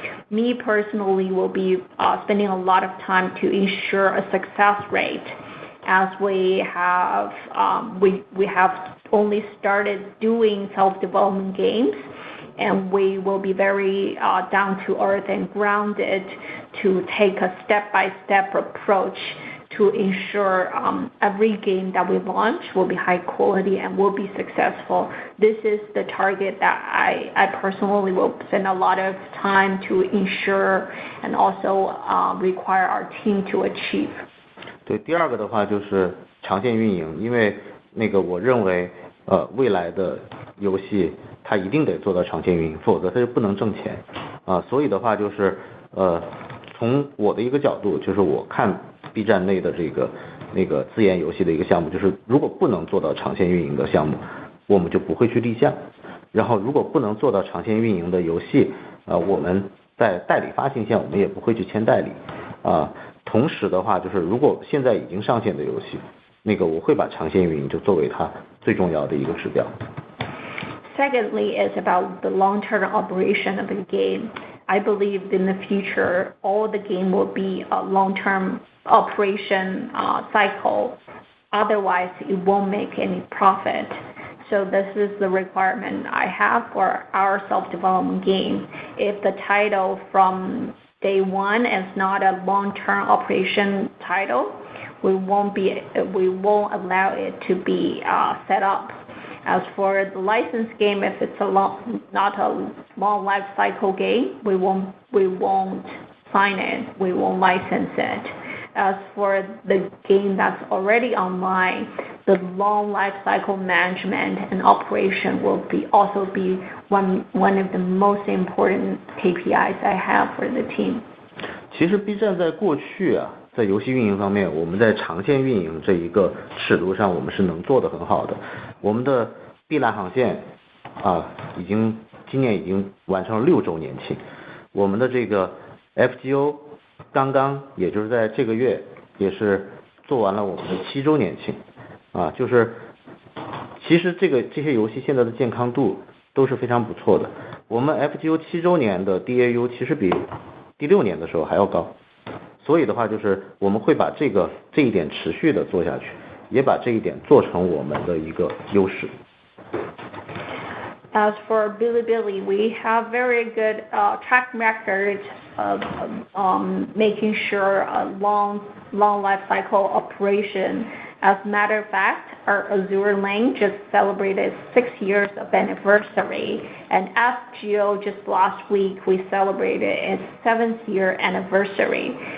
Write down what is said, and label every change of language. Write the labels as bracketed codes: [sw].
[en] Me personally will be spending a lot of time to ensure a success rate, as we have only started doing self-development games, and we will be very down to earth and grounded to take a step-by-step approach to ensure every game that we launch will be high quality and will be successful. This is the target that I personally will spend a lot of time to ensure and also require our team to achieve. [zh] 对，第二个的话就是长线运营，因为那个我认为未来的游戏它一定得做到长线运营，否则它就不能挣钱所以的话就是从我的一个角度，就是我看 B 站内的那个自研游戏的一个项目，就是如果不能做到长线运营的项目，我们就不会去立项，然后如果不能做到长线运营的游戏我们在代理发行线我们也不会去签代理同时的话就是如果现在已经上线的游戏，那个我会把长线运营就作为它最重要的一个指标。 [en] secondly is about the long-term operation of the game. I believe in the future, all the game will be a long-term operation cycle. Otherwise, it won't make any profit. So this is the requirement I have for our self-development game. If the title from day one is not a long-term operation title, we won't allow it to be set up. As for the license game, if it's not a long life cycle game, we won't sign it. We won't license it. As for the game that's already online, the long life cycle management and operation will also be one of the most important KPIs I have for the team. [zh] 其实 B 站在过去啊，在游戏运营方面，我们在长线运营这一个尺度上，我们是能做得很好的。我们的碧蓝航线啊，今年已经完成了6周年庆。我们的这个 FGO 刚刚也就是在这个月也是做完了我们的7周年庆啊，就是其实这些游戏现在的健康度都是非常不错的。我们 FGO 7周年的 DAU 其实比第6年的时候还要高，所以的话就是我们会把这一点持续的做下去，也把这一点做成我们的一个优势。 [en] As for Bilibili, we have very good track record of making sure a long life cycle operation. As a matter of fact, our Azure Lane just celebrated 6 years of anniversary, and FGO just last week we celebrated its 7th year anniversary.